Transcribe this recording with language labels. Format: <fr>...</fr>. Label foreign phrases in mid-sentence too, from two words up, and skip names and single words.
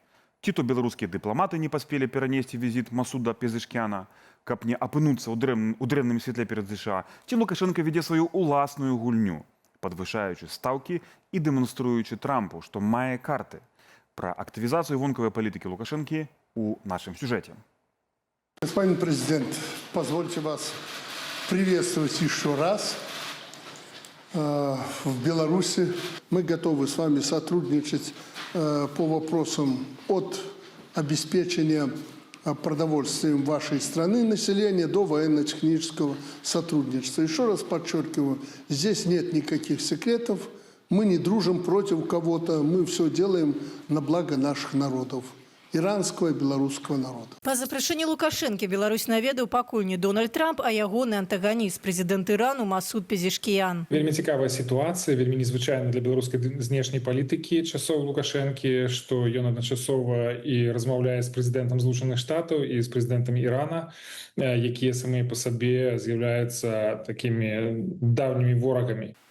<be>Ці то беларускія дыпламаты не паспелі перанесці візіт Масуда Пезешкяна, каб не апынуцца ў дрэнным святле перад ЗША, ці Лукашенко вядзе сваю уласную гульню, падвышаючы стаўкі і дэманструючы Трампу, што мае карты. Пра актывізацыю вонкавай палітыкі Лукашэнкі у нашым сюжэце.</be> <ru>Господин президент, позвольте вас приветствовать еще раз в Беларуси. Мы готовы с вами сотрудничать по вопросам от обеспечения продовольствием вашей страны населения до военно-технического сотрудничества. Еще раз подчеркиваю, здесь нет никаких секретов, мы не дружим против кого-то, мы все делаем на благо наших народов.</ru> <be>Іранского і беларускага народа. Па запрашэнні Лукашэнкі Беларусь наведаў пакуль не Дональд Трамп, а ягоны антаганіст, прэзідэнт Ірану Масуд Пезешкіян. Вельмі цікавая сітуацыя, вельмі незвычайна для беларускай знешняй палітыкі часоў Лукашэнкі, што ён адначасова і размаўляе з прэзідэнтам Злучаных Штатаў і з прэзідэнтам Ірана, якія самі па сабе з'яўляюцца такімі даўнімі ворагамі.</be>